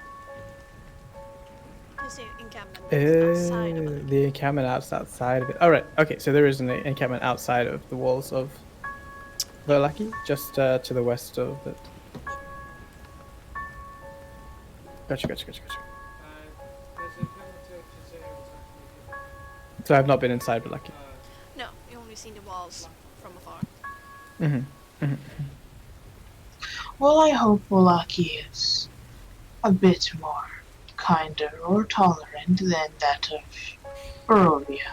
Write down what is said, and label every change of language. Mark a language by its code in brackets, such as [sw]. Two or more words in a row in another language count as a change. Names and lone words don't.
[en] You say encampment that's outside of it. The encampment outside of it. All right. Okay. So there is an encampment outside of the walls of Verlaki, just to the west of it. Gotcha. [is] þessi penalty sem segir þetta [en] So I've not been inside Verlaki. No, you only seen the walls from afar. Well, I hope Volaki is a bit more kinder or tolerant than that of Barovia.